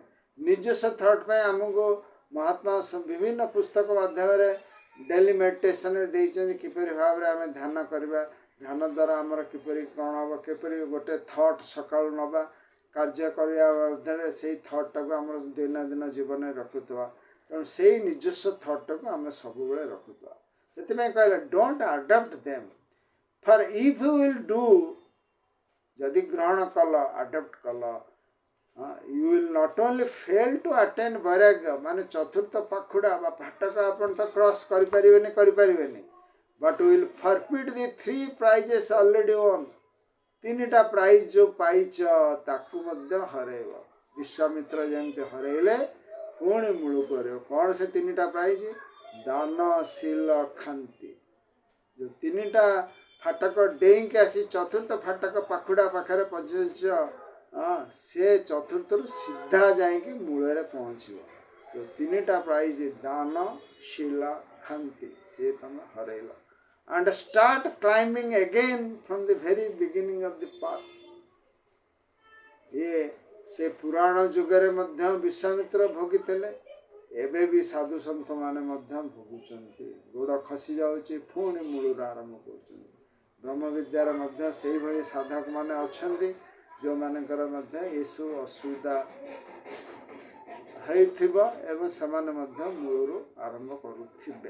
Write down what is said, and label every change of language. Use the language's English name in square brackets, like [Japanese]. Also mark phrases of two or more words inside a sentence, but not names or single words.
[Odia] ନିଜସ୍ୱ ଥଟ୍ ପାଇଁ ଆମକୁ ମହାତ୍ମା ବିଭିନ୍ନ ପୁସ୍ତକ ମାଧ୍ୟମରେ ଡେଲି ମେଡ଼ିଟେସନରେ ଦେଇଛନ୍ତି କିପରି ଭାବରେ ଆମେ ଧ୍ୟାନ କରିବା, ଧ୍ୟାନ ଦ୍ୱାରା ଆମର କିପରି କ'ଣ ହେବ, କିପରି ଗୋଟେ ଥଟ୍ ସକାଳୁ ନେବା, କାର୍ଯ୍ୟ କରିବା ମଧ୍ୟରେ ସେଇ ଥଟ୍ଟାକୁ ଆମର ଦୈନନ୍ଦିନ ଜୀବନରେ ରଖୁଥିବା। ତେଣୁ ସେଇ ନିଜସ୍ୱ ଥଟ୍ଟାକୁ ଆମେ ସବୁବେଳେ ରଖୁଥିବା। ସେଥିପାଇଁ କହିଲେ [English] don't adopt them, for if you will do, [Odia] ଯଦି ଗ୍ରହଣ କଲ ଆଡପ୍ଟ କଲ, [English] you will not only fail to attain vairagya, [Odia] ମାନେ ଚତୁର୍ଥ ପାଖୁଡ଼ା ବା ଫାଟକ ଆପଣ ତ କ୍ରସ୍ କରିପାରିବେନି, [English] but will forfeit the three prizes already won, [Odia] 3ଟା ପ୍ରାଇଜ୍ ଯେଉଁ ପାଇଛ ତାକୁ ମଧ୍ୟ ହରେଇବ। ବିଶ୍ୱାମିତ୍ର ଯେମିତି ହରେଇଲେ ପୁଣି ମୂଳ କରିବ। କ'ଣ ସେ 3ଟା ପ୍ରାଇଜ୍? ଦାନ, ଶୀଳ, କ୍ଷାନ୍ତି। ଯେଉଁ 3ଟା ଫାଟକ ଡେଇଁକି ଆସି ଚତୁର୍ଥ ଫାଟକ ପାଖୁଡ଼ା ପାଖରେ ପହଞ୍ଚିଛ, ସେ ଚତୁର୍ଥରୁ ସିଧା ଯାଇକି ମୂଳରେ ପହଞ୍ଚିବ। ଯେଉଁ 3ଟା ପ୍ରାଇଜ୍ ଦାନ, ଶୀଳ, କ୍ଷାନ୍ତି, ସିଏ ତମେ ହରେଇଲ। [English] And start climbing again from the very beginning of the path. [Odia] ଏ ସେ ପୁରାଣ ଯୁଗରେ ମଧ୍ୟ ବିଶ୍ୱାମିତ୍ର ଭୋଗିଥିଲେ, ଏବେ ବି ସାଧୁ ସନ୍ଥ ମାନେ ମଧ୍ୟ ଭୋଗୁଛନ୍ତି। ଗୋଡ଼ ଖସି ଯାଉଛି, ପୁଣି ମୂଳରୁ ଆରମ୍ଭ କରୁଛନ୍ତି। ବ୍ରହ୍ମ ବିଦ୍ୟାର ମଧ୍ୟ ସେଇଭଳି ସାଧକମାନେ ଅଛନ୍ତି ଯେଉଁମାନଙ୍କର ମଧ୍ୟ ଏସବୁ ଅସୁବିଧା ହେଇଥିବ ଏବଂ ସେମାନେ ମଧ୍ୟ ମୂଳରୁ ଆରମ୍ଭ କରୁଥିବେ।